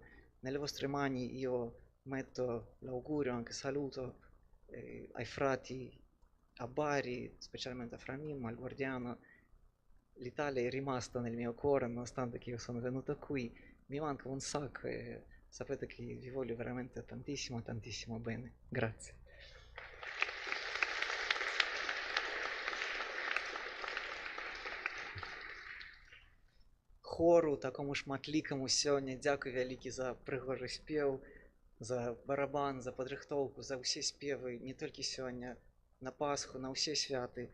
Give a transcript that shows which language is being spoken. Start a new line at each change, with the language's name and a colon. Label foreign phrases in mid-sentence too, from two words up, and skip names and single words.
Italian: Nelle vostre mani io metto l'augurio, anche saluto ai frati a Bari, specialmente a Fra Mimmo, al Guardiano. L'Italia è rimasta nel mio cuore nonostante che io sono venuto qui. Mi manca un sacco e sapete che vi voglio veramente tantissimo, tantissimo bene. Grazie.
Belarusian: Хору, такому шматлікаму сёння дзякуй вялікі за прыгожы спеў, за барабан, за падрыхтоўку, за ўсе спевы, не толькі сёння, на Пасху, на ўсе святы.